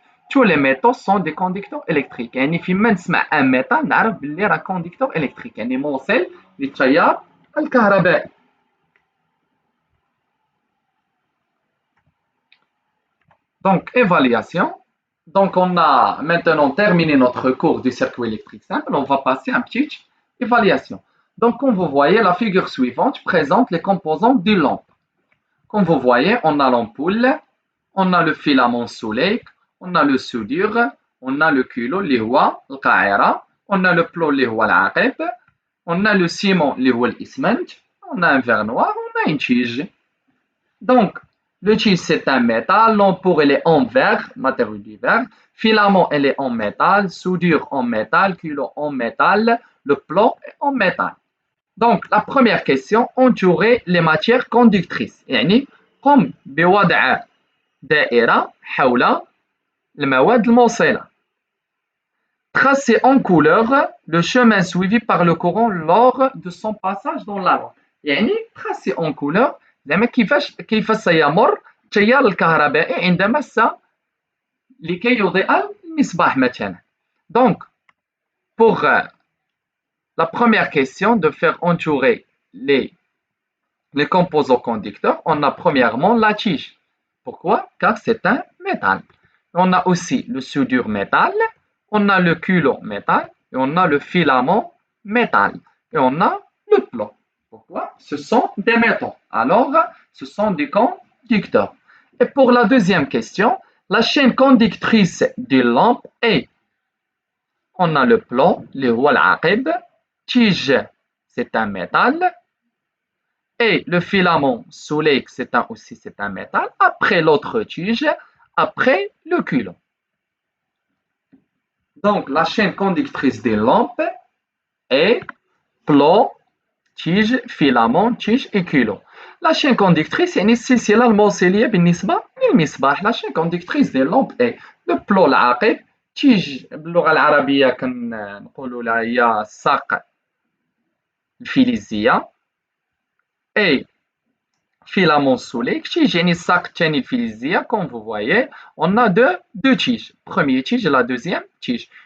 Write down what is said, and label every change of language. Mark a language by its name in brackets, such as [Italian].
[French] Tous les métaux sont des conducteurs électriques. [Arabic] يعني فيما نسمع [French] un métal [Arabic] نعرف باللي راه [French] conducteur électrique. [Arabic] يعني موصل للتيار الكهربائي. [French] Donc, évaluation. Donc, on a maintenant terminé notre cours du circuit électrique simple. On va passer à une petite évaluation. Donc, comme vous voyez, la figure suivante présente les composants d'une lampe. Comme vous voyez, on a l'ampoule, on a le filament soleil, on a le soudure, on a le culot, on a le plot, on a le ciment, on a un verre noir, on a une tige. Donc, le tige, c'est un métal, l'ampoule, elle est en verre, matériau du verre, filament, elle est en métal, soudure en métal, culot en métal, le plot en métal. Donc, la première question, entourer les matières conductrices. [Arabic] يعني قم بوضع دائرة حول المواد الموصلة. [French] Tracer en couleur le chemin suivi par le courant lors de son passage dans la lampe. [Arabic] يعني [French] tracer en couleur [Arabic] زعما كيف سيمر التيار الكهربائي عندما لكي يضيء المصباح مثلا. [French] Donc, pour la première question de faire entourer les composants conducteurs, on a premièrement la tige. Pourquoi? Car c'est un métal. On a aussi le soudure métal, on a le culot métal, et on a le filament métal, et on a le plomb. Pourquoi? Ce sont des métaux. Alors, ce sont des conducteurs. Et pour la deuxième question, la chaîne conductrice d'une lampe est, on a le plomb, le al-aqib, tige, c'est un métal, et le filament soleil, c'est un métal, après l'autre tige, après le culot. Donc, la chaîne conductrice des lampes est plomb, tige, filament, tige et culot. La chaîne conductrice [Arabic] يعني السلسلة الموصلية بالنسبة للمصباح. [French] La chaîne conductrice des lampes est le plomb العاقب، tige [Arabic] باللغة العربية كنقولوا لها هي الساق الفلزية، [French] et filament soleil tige [Arabic] يعني الساق الثاني الفلزية. [French] Comme vous voyez, on a deux tiges. Premier tige et la deuxième tige.